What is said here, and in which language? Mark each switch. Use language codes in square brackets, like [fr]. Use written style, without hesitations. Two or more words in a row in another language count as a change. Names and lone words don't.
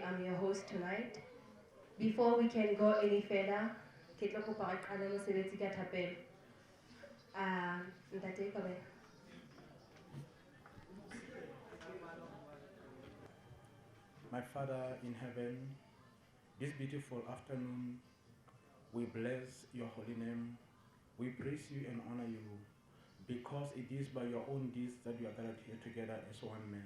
[en] I'm your host tonight. Before we can go any further, [st] ke tlo kopa re qale mosebetsi ka thapelo. Ntate ka wena. [en] My Father in heaven, this beautiful afternoon, we bless your holy name. We praise you and honor you because it is by your own deeds that we are gathered here together as one man.